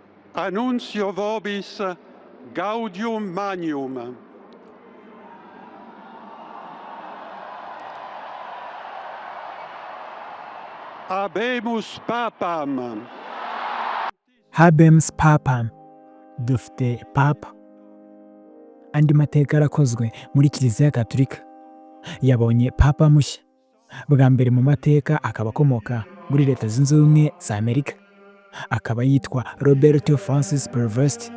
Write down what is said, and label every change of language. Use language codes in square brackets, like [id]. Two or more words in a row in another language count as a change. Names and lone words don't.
[la] Annuncio vobis gaudium magnum. Habemus papam. Habemus papam. [rw] Dufite papa. Andi mateka yarakozwe muri Kiliziya Gaturika. Yabonye papa mushya. Bwa mbere mu mateka akaba akomoka muri Leta Zunze Ubumwe za Amerika. Akaba yitwa Roberto Francis Prevost.